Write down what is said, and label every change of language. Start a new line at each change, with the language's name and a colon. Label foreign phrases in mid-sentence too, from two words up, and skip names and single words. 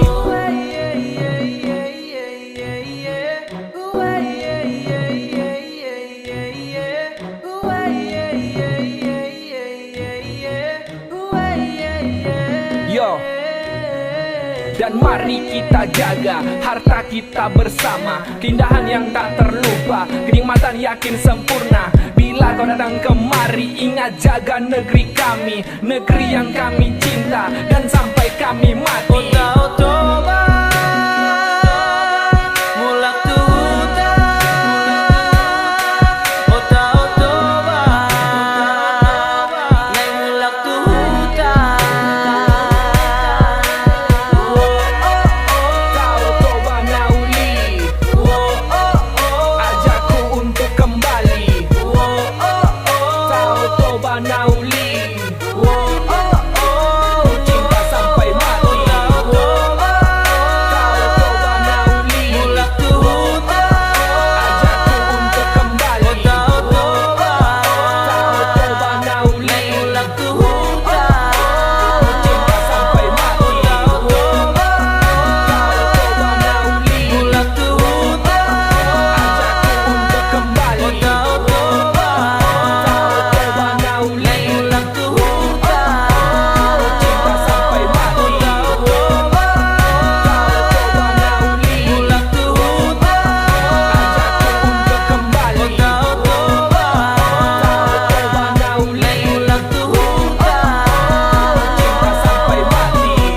Indonesian: Yo, dan mari kita jaga harta kita bersama. Keindahan yang tak terlupa, kenikmatan yakin sempurna. Bila kau datang kemari, ingat jaga negeri kami, negeri yang kami cinta, dan sampai kami mati.
Batak Toba: Tau Toba, mulak tu huta. Tau Toba, nai mulak tu huta.
Indonesian: Tau Toba Nauli, ajakku untuk kembali. Tau Toba Nauli, ku cinta sampai mati. Tau Toba Nauli,
Batak Toba: Mulak tu huta.
Indonesian: ajakku untuk kembali. Tau Toba, Tau Toba Nauli,
Batak Toba: mulak tu huta.
Indonesian: ku cinta sampai mati. Tau Toba Nauli,
Batak Toba: Mulak tu huta.
Indonesian: ajakku untuk kembali. Tau Toba, Toba Nauli,
Batak Toba: mulak tu huta.
Indonesian: cinta sampai mati. Toba, Toba Nauli,
Batak Toba: mulak tu huta.
Indonesian: ajakku untuk kembali. Tau Toba, Toba Nauli,
Batak Toba: mulak tu huta.
Indonesian: cinta sampai mati.